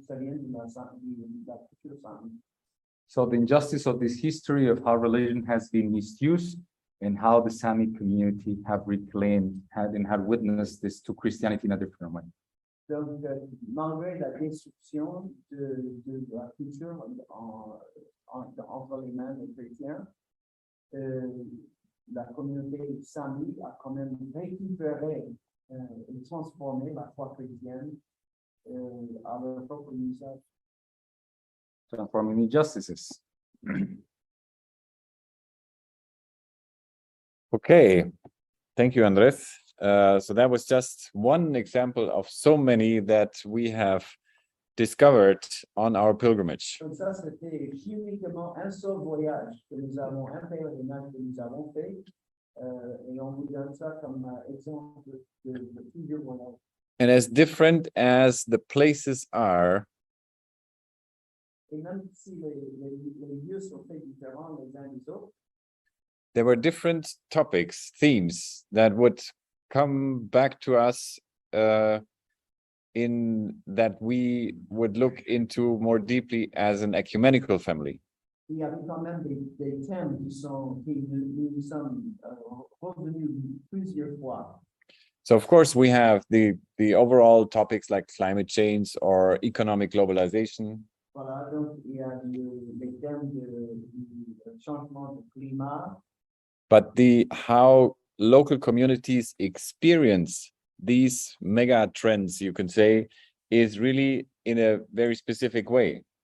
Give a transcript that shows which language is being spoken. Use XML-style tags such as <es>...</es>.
<fr>Ça vient de la culture Sami.</fr> <en>So the injustice of this history of how religion has been misused and how the Sami community have reclaimed had witnessed this to Christianity in a different way.</en> <fr>Donc, malgré la destruction de la culture entre les mains des chrétiens, la communauté Sami a quand même récupéré et transformé la foi chrétienne à leur propre usage.</fr> <en>Transforming injustices. Okay, thank you, Andres. So that was just one example of so many that we have discovered on our pilgrimage.</en> <fr>Donc ça, c'était uniquement un seul voyage que nous avons, un pèlerinage que nous avons fait, et on vous donne ça comme exemple de plusieurs voyages.</fr> <en>And as different as the places are,</en> <fr>Et même si les lieux sont très différents les uns des autres,</fr> <en>there were different topics, themes that would come back to us in that we would look into more deeply as an ecumenical family.</en> <fr>il y avait quand même des thèmes qui nous sommes revenus plusieurs fois.</fr> <en>So of course we have the overall topics like climate change or economic globalization.</en> <fr>Voilà, donc il y a les thèmes du changement de climat,</fr> <en>But how local communities experience these mega trends, you can say, is really in a very specific way.</en>